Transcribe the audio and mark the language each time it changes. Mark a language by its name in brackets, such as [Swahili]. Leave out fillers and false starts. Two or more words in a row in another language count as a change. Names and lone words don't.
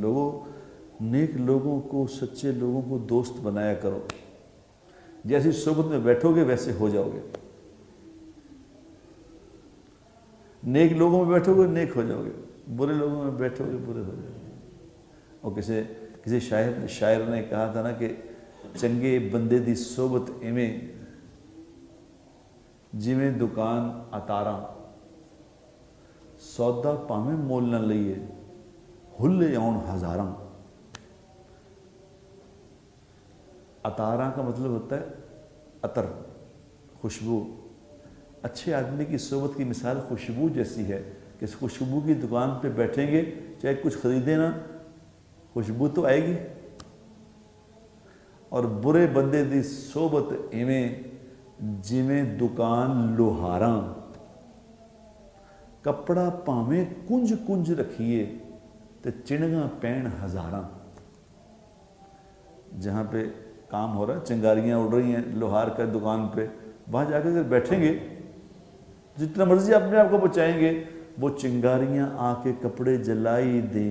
[Urdu] لوگوں، نیک لوگوں کو، سچے لوگوں کو دوست بنایا کرو. جیسی صحبت میں بیٹھو گے ویسے ہو جاؤ گے. نیک لوگوں میں بیٹھو گے نیک ہو جاؤ گے، برے لوگوں میں بیٹھو گے برے ہو جاؤ گے. اور کسی شاعر نے کہا تھا نا کہ [Punjabi] چنگے بندے دی صحبت ایویں جویں دکان اتاراں، سودا پاویں مول نہ لئیے ہلے آن ہزاراں. [Urdu] اتاراں کا مطلب ہوتا ہے عطر، خوشبو. اچھے آدمی کی صحبت کی مثال خوشبو جیسی ہے کہ اس خوشبو کی دکان پہ بیٹھیں گے، چاہے کچھ خریدیں نا، خوشبو تو آئے گی. [Punjabi] اور برے بندے دی صحبت ایویں جویں دکان لوہاراں، کپڑا پاویں کنج کنج رکھیے تے چنگاں پین ہزاراں. [Urdu] جہاں پہ کام ہو رہا ہے، چنگاریاں اڑ رہی ہیں لوہار کا دکان پہ، وہاں جا کے اگر بیٹھیں گے جتنا مرضی اپنے آپ کو بچائیں گے، وہ چنگاریاں آ کے کپڑے جلائی دیں